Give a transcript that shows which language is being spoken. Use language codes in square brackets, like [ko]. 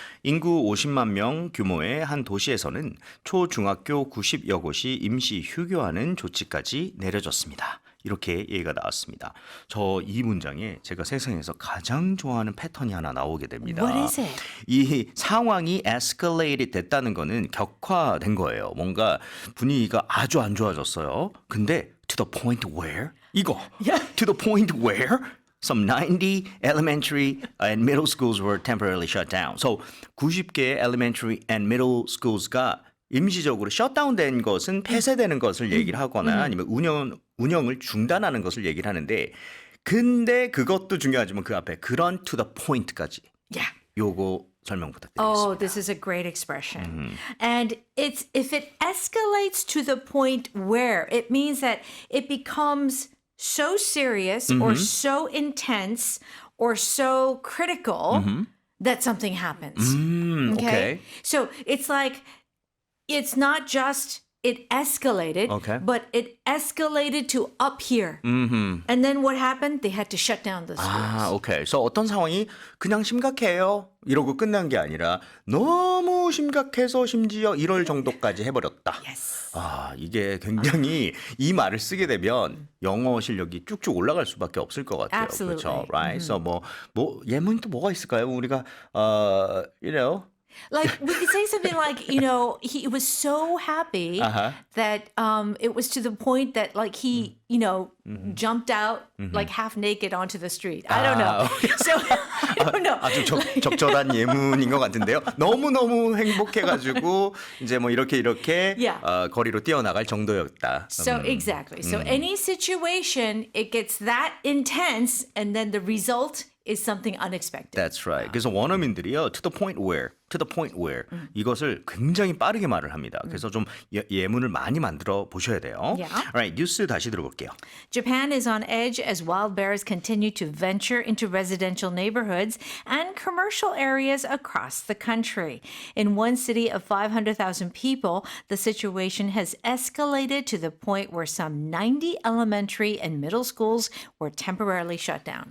[ko] 인구 50만 명 규모의 한 도시에서는 초중학교 90여 곳이 임시 휴교하는 조치까지 내려졌습니다. 이렇게 얘기가 나왔습니다. 저 이 문장에 제가 세상에서 가장 좋아하는 패턴이 하나 나오게 됩니다. [en] What is it? [ko] 이 상황이 escalated 됐다는 거는 격화된 거예요. 뭔가 분위기가 아주 안 좋아졌어요. 근데 [en] to the point where [ko] 이거 [en] to the point where some 90 elementary and middle schools were temporarily shut down. [ko] So 90개 [en] elementary and middle schools [ko] 가 임시적으로 셧다운된 것은 폐쇄되는 것을 얘기를 하거나 아니면 운영을 중단하는 것을 얘기를 하는데 근데 그것도 중요하지만 그 앞에 그런 [en] to the point [ko] 까지 [en] Yeah. [ko] 요거 설명 부탁드리겠습니다. [en] Oh, this is a great expression. And it's if it escalates to the point where it means that it becomes so serious or so intense or so critical that something happens. okay. So it's like it's not just it escalated, Okay. but it escalated to up here. And then what happened? They had to shut down the schools. [ko] 아, 오케이. 그래서 어떤 상황이 그냥 심각해요. 이러고 끝난 게 아니라 너무 심각해서 심지어 이럴 정도까지 해버렸다. [en] Yes. [ko] 아, 이게 굉장히 이 말을 쓰게 되면 영어 실력이 쭉쭉 올라갈 수밖에 없을 것 같아요. [en] Absolutely. [ko] 그렇죠? [en] Right? [ko] So 뭐 예문이 또 뭐가 있을까요? 우리가 [en] you know Like we could say something like, you know, he was so happy that it was to the point that like he, you know, jumped out like half naked onto the street. I don't know. So I don't know. [ko] 아주 적절한 예문인 것 같은데요. 너무너무 행복해가지고 이제 뭐 이렇게 [en] Yeah. [ko] 거리로 뛰어나갈 정도였다. [en] So exactly. So any situation, it gets that intense and then the result is something unexpected. That's right. [ko] 그래서 원어민들이요, [en] to the point where [ko] 이것을 굉장히 빠르게 말을 합니다. 그래서 좀 예문을 많이 만들어 보셔야 돼요. [en] Yeah. [ko] Alright, 뉴스 다시 들어볼게요. [en] Japan is on edge as wild bears continue to venture into residential neighborhoods and commercial areas across the country. In one city of 500,000 people, the situation has escalated to the point where some 90 elementary and middle schools were temporarily shut down.